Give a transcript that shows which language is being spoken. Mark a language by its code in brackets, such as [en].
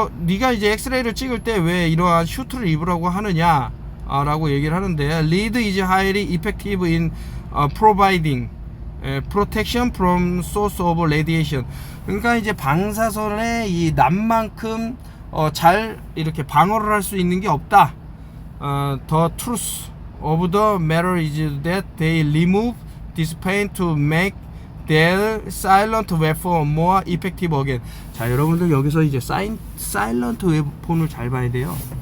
[ko] 네가 이제 엑스레이를 찍을 때 왜 이러한 슈트를 입으라고 하느냐 라고 얘기를 하는데, [en] Lead is highly effective in providing protection from source of radiation. [ko] 그러니까 이제 방사선의 이 납만큼 잘 이렇게 방어를 할 수 있는 게 없다. [en] The truth of the matter is that they remove this paint to make their silent weapon more effective again. [ko] 자, 여러분들 여기서 이제 silent weapon을 잘 봐야 돼요.